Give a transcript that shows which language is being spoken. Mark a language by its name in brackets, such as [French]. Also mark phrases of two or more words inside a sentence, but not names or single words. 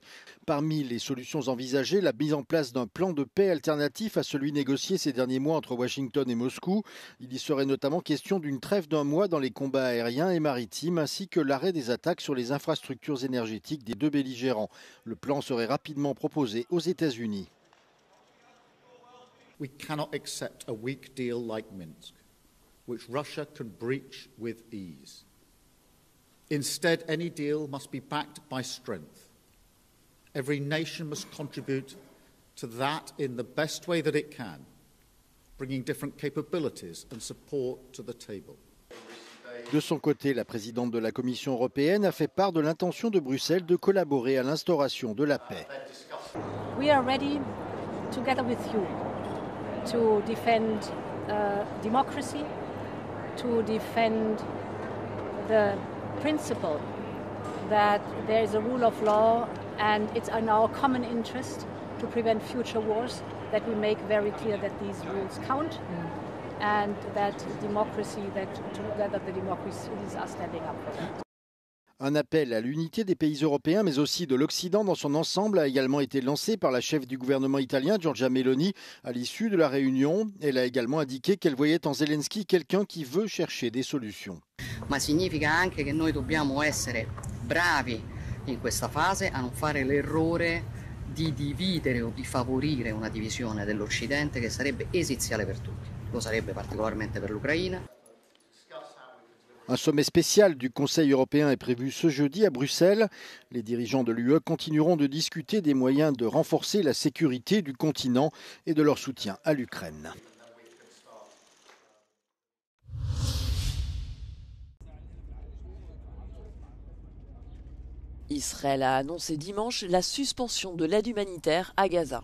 [French] Parmi les solutions envisagées, la mise en place d'un plan de paix alternatif à celui négocié ces derniers mois entre Washington et Moscou. Il y serait notamment question d'une trêve d'1 mois dans les combats aériens et maritimes ainsi que l'arrêt des attaques sur les infrastructures énergétiques des deux belligérants. Le plan serait rapidement proposé aux États-Unis. [English] We cannot accept a weak deal like Minsk, which Russia can breach with ease. Instead, any deal must be backed by strength. Every nation must contribute to that in the best way that it can, bringing different capabilities and support to the table. [French] De son côté, la présidente de la Commission européenne a fait part de l'intention de Bruxelles de collaborer à l'instauration de la paix. [English] We are ready, together with you, to defend democracy, to defend the principle that there is a rule of law and it's in our common interest to prevent future wars, that we make very clear that these rules count and that democracy, that together the democracies are standing up for that. [French] Un appel à l'unité des pays européens, mais aussi de l'Occident dans son ensemble, a également été lancé par la chef du gouvernement italien, Giorgia Meloni, à l'issue de la réunion. Elle a également indiqué qu'elle voyait en Zelensky quelqu'un qui veut chercher des solutions. [Italian] Ma significa anche che noi dobbiamo essere bravi in questa fase a non fare l'errore di dividere o di favorire una divisione dell'Occidente che sarebbe esiziale per tutti. Lo sarebbe particolarmente per l'Ucraina. [French] Un sommet spécial du Conseil européen est prévu ce jeudi à Bruxelles. Les dirigeants de l'UE continueront de discuter des moyens de renforcer la sécurité du continent et de leur soutien à l'Ukraine. Israël a annoncé dimanche la suspension de l'aide humanitaire à Gaza.